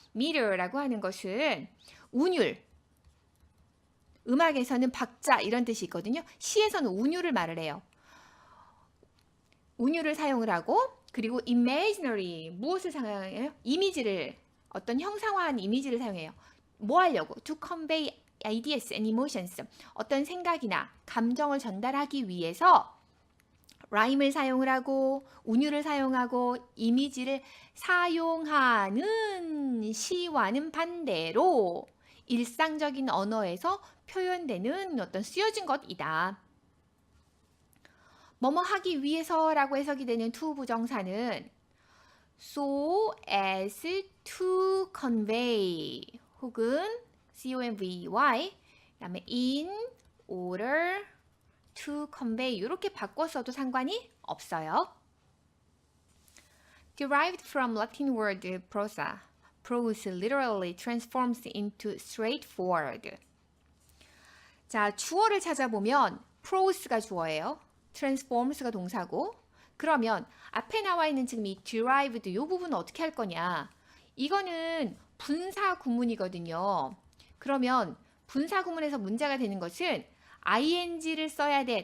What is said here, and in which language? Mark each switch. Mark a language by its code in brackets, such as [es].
[ko] meter라고 하는 것은 운율. 음악에서는 박자 이런 뜻이 있거든요. 시에서는 운율을 말을 해요. 운율을 사용을 하고 그리고 imaginary, 무엇을 사용해요? 이미지를, 어떤 형상화한 이미지를 사용해요. 뭐 하려고? [en] To convey ideas and emotions. [ko] 어떤 생각이나 감정을 전달하기 위해서 라임을 사용을 하고 운율을 사용하고 이미지를 사용하는 시와는 반대로 일상적인 언어에서 표현되는 어떤 쓰여진 것이다. 뭐뭐 하기 위해서라고 해석이 되는 to 부정사는 [en] so as to convey [ko] 혹은 convey 그다음에 [en] in order to convey [ko] 이렇게 바꿔서도 상관이 없어요. [en] Derived from Latin word prosa, prose literally transforms into straightforward. [ko] 자, 주어를 찾아보면 prose가 주어예요. transforms가 동사고 그러면 앞에 나와 있는 지금 이 derived 이 부분은 어떻게 할 거냐? 이거는 분사 구문이거든요. 그러면 분사 구문에서 문제가 되는 것은 ing를 써야 돼.